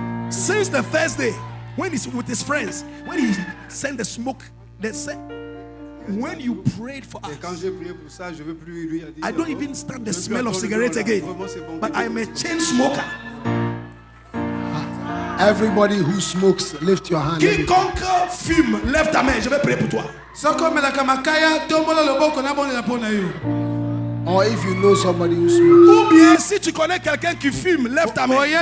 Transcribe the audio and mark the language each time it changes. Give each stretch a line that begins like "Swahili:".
English: Since the first day, when he's with his friends, when he sent the smoke, they said, when you prayed for us, I don't even stand the smell of cigarettes again. But I'm a chain smoker. Everybody who smokes, lift your hand.
French: Quiconque fume, lève ta main. Je vais prier pour toi.
English: Or if you know somebody who smokes.
French: Ou bien si tu connais quelqu'un qui fume, lève ta main.